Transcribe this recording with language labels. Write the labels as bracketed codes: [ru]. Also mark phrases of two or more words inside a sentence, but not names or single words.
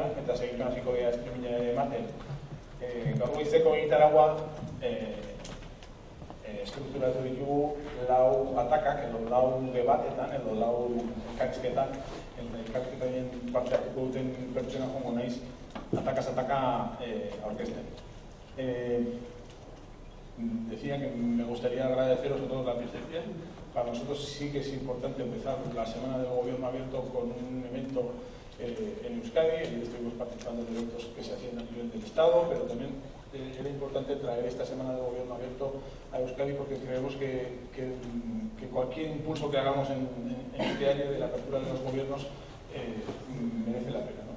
[eu] eta segituan hasiko dira streaming ematen. Gaur goizeko Egitaragua estrukturatu ditugu lau atakak, edo lau debatetan, edo lau elkarrizketan, elkarrizketan parte hartuko duten pertsona jongo naiz, atakaz ataka aurkezten. [es] Decía que me gustaría agradeceros a todos la presencia. Para nosotros sí que es importante empezar la Semana del Gobierno Abierto con un evento en Euskadi. Estuvimos participando en eventos que se hacían a nivel del Estado, pero también era importante traer esta Semana del Gobierno Abierto a Euskadi porque creemos que cualquier impulso que hagamos en este área de la apertura de los gobiernos merece la pena, ¿no?